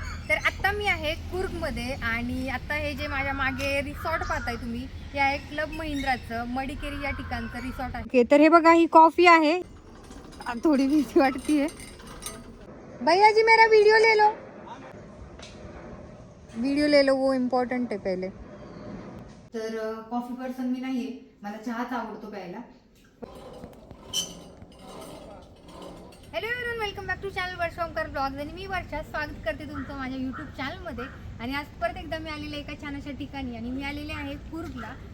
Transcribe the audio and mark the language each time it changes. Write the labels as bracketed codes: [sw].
[mr] आहे कुर्गमध्ये आणि आता हे जे माझ्या मागे रिसॉर्ट पाहताय तुम्ही, हे आहे क्लब महिंद्राचं मडिकेरी या ठिकाणचं रिसॉर्ट आहे. ओके, तर हे बघा ही कॉफी आहे. थोडी भीती वाटतीये. [hi] भैया जी मेरा वीडियो ले लो, वो इम्पॉर्टंट है पहले. [mr] तर कॉफी पर्सन मी नाहीये, मला चहाच आवडतो प्यायला. [en] hello everyone, welcome back to channel [mr] Varsha Omkar blogs. आणि मी वर्षा स्वागत करते तुमचं माझ्या यूट्यूब चॅनलमध्ये. आणि आज परत एकदा मी आलेले एका छान अशा ठिकाणी आणि मी आलेले आहे कुर्गला.